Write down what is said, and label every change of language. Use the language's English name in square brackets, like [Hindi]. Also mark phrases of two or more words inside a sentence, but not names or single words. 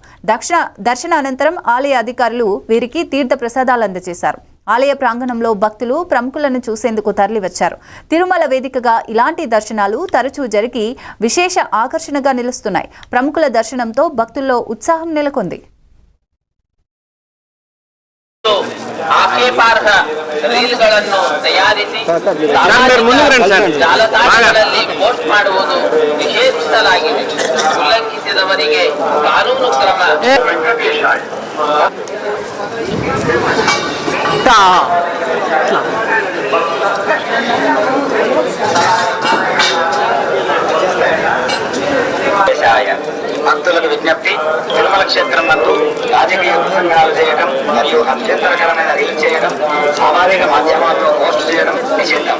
[Telugu] దర్శన అనంతరం ఆలయ అధికారులు వీరికి తీర్థ ప్రసాదాలు అందజేశారు. ఆలయ ప్రాంగణంలో భక్తులు ప్రముఖులను చూసేందుకు తరలివచ్చారు. తిరుమల వేదికగా ఇలాంటి దర్శనాలు తరచూ జరిగి విశేష ఆకర్షణగా నిలుస్తున్నాయి. ప్రముఖుల దర్శనంతో భక్తుల్లో ఉత్సాహం నెలకొంది. [Kannada] ಆಕ್ಷೇಪಾರ್ಹ ರೀಲ್ಗಳನ್ನು ತಯಾರಿಸಿ ಜಾಲತಾಣಗಳಲ್ಲಿ ಪೋಸ್ಟ್ ಮಾಡುವುದು ನಿಷೇಧಿಸಲಾಗಿದೆ. ಉಲ್ಲಂಘಿಸಿದವರಿಗೆ ಕಾನೂನು ಕ್ರಮ. [Telugu] భక్తులకు విజ్ఞప్తి, తిరుమల క్షేత్రం నందు రాజకీయ ప్రసంగాలు చేయడం మరియు అభ్యంతరకరమైన రీల్ చేయడం, సామాజిక మాధ్యమాల్లో పోస్ట్ చేయడం నిషిద్ధం.